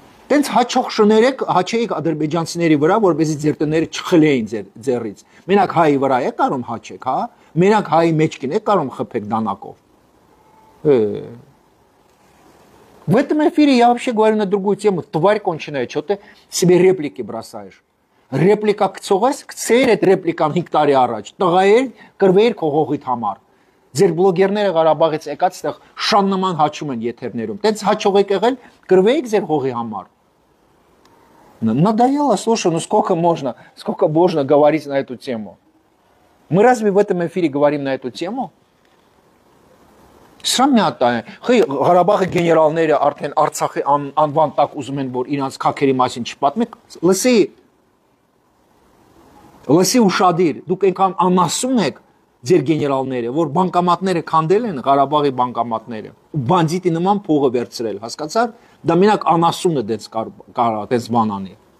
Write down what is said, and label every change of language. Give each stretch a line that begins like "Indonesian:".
Armenian: Տենց հաչող շներեք, հաչեիք ադրբեջանցիների վրա, որպեսզի ձեր տները չխլեին ձեռից։ Մենակ հայի վրա եք կարում հաչեք, հա։ Մենակ հայի մեջքին եք կարում խփեք դանակով։
Russian: В этом эфире я вообще говорю на другую тему. Тварь конченая, что ты себе реплики бросаешь?
Armenian: Реплика կցողես, կցեր այդ ռեպլիկան 5 տարի առաջ, տղայեր, կրվեիր քո հողիդ համար։ Ձեր բլոգերները Ղարաբաղից եկած այդտեղ շան նման հաչում են եթերներում։ Տենց հաչող եք եղել, կրվեիք ձեր հողի համար։
Russian: Надоело, слушай, ну сколько можно говорить на эту тему? Мы разве в этом эфире говорим на эту тему?
Armenian: Սա մի հատ է, խի Ղարաբաղի գեներալները արդեն Արցախի անվան տակ ուզում են, որ իրանց քաքերի մասին չպատմեք, լսի ուշադիր, դուք այնքան անասուն եք ձեր գեներալները, որ բանկամատները քանդել են Ղարաբաղի բանկամատները, ու բանդիտի նման փողը վերցրել, հասկացար, դա մենակ անասունը դες բան անի։